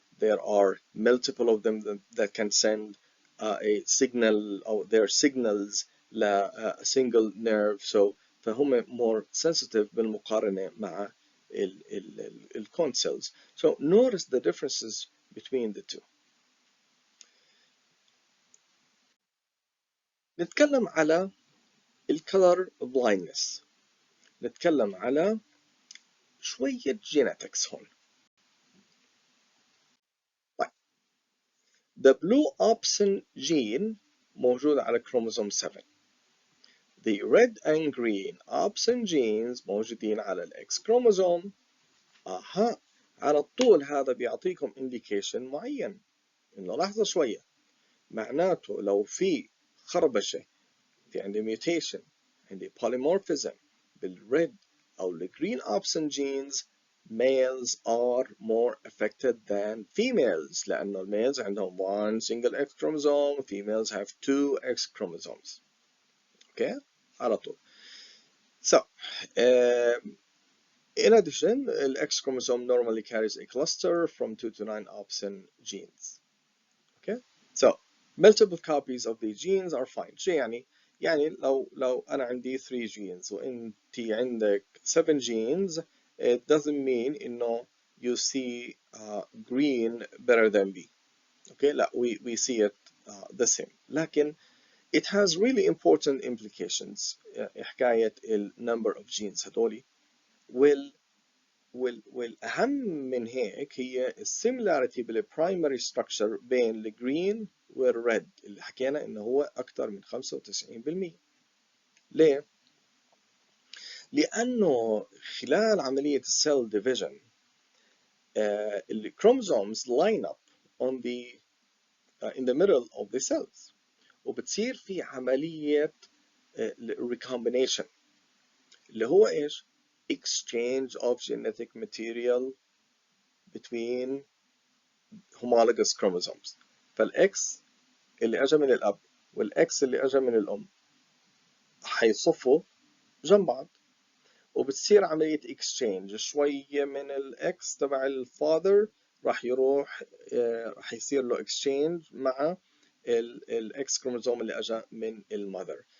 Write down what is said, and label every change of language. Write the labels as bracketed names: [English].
[English] There are multiple of them that can send a signal, or their signals ل a single nerve. So فهم more sensitive [Arabic] بالمقارنة مع [English] ال cone cells. So notice the differences between the two. [Arabic] نتكلم على الcolor blindness. نتكلم على شوية genetics هون. طيب. [English] The blue opsin gene [Arabic] موجود على [English] chromosome 7. The red and green opsin genes [Arabic] موجودين على الإكس [English] chromosome. [Arabic] على طول هذا بيعطيكم indication معين. إنه لحظة شوية. معناته لو في خربشة، في عندي [English] mutation، عندي polymorphism بالred أو الgreen opsin genes, males are more affected than females [Arabic] لأنه المales عندهم [English] one single X chromosome, females have two X chromosomes. [Arabic] Okay, على طول. [English] So, in addition, the X chromosome normally carries a cluster from 2 to 9 opsin genes. Okay, so multiple copies of these genes are fine. [Arabic] شو يعني؟ يعني لو أنا عندي [English] 3 genes [Arabic] وأنتي عندك [English] 7 genes, it doesn't mean إنه you see green better than B. Okay, لا, we see it the same. لكن it has really important implications. [Arabic] حكاية ال number of genes هدولي. والأهم من هيك هي السيميلاريتي بالبرايمري ستراكشر بين الجرين والريد اللي حكينا إنه هو أكثر من 95%. ليه؟ لأنه خلال عملية السيل ديفيجن الكروموسومز [English] line up on the in the middle of the cells [Arabic] وبتصير في عملية recombination اللي هو إيش؟ [English] exchange of genetic material between homologous chromosomes. [Arabic] فالإكس اللي أجا من الأب والإكس اللي أجا من الأم حيصفوا جنب بعض وبتصير عملية exchange. شوية من الإكس تبع الفاذر راح يروح راح يصير له exchange مع الإكس كروموزوم اللي أجا من المذر.